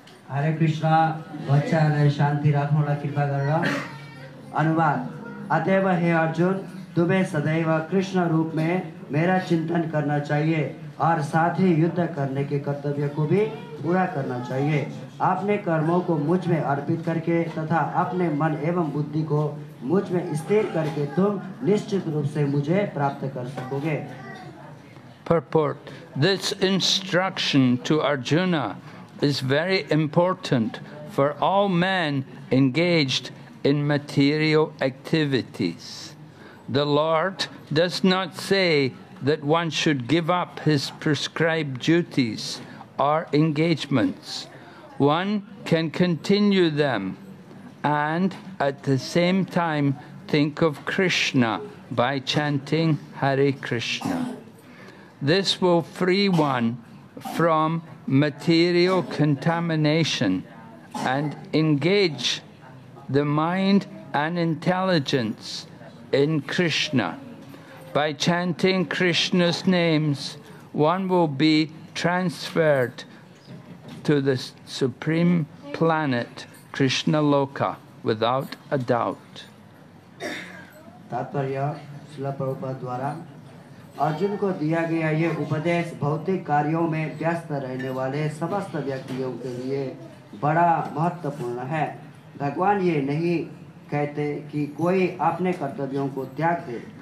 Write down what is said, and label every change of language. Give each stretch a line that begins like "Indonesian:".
Hindi: हरे कृष्णा
Nepali: बच्चालाई शान्ति राख्नुलाई कृपा गरेर
Hindi: अनुवाद अतएव हे अर्जुन तुम्हें सदैव कृष्ण रूप में मेरा चिंतन करना चाहिए और साथ ही युद्ध करने के कर्तव्य को भी पूरा करना चाहिए। अपने कर्मों को मुझ में अर्पित करके तथा अपने मन एवं बुद्धि को मुझ में स्थिर करके तुम निश्चित रूप से मुझे प्राप्त कर सकोगे।
English: Purport. This instruction to Arjuna is very important for all men engaged in material activities. The Lord does not say that one should give up his prescribed duties or engagements. One can continue them and at the same time think of Krishna by chanting Hare Krishna. This will free one from material contamination and engage the mind and intelligence in Krishna. By chanting Krishna's names, one will be transferred to the supreme planet, Krishna Loka, without a doubt.
Hindi: तात्पर्य श्रील प्रभुपाद द्वारा अर्जुन को दिया गया ये उपदेश भौतिक कार्यों में व्यस्त रहने वाले समस्त व्यक्तियों के लिए बड़ा महत्वपूर्ण है। भगवान ये नहीं कहते कि कोई अपने कर्तव्यों को त्याग दे।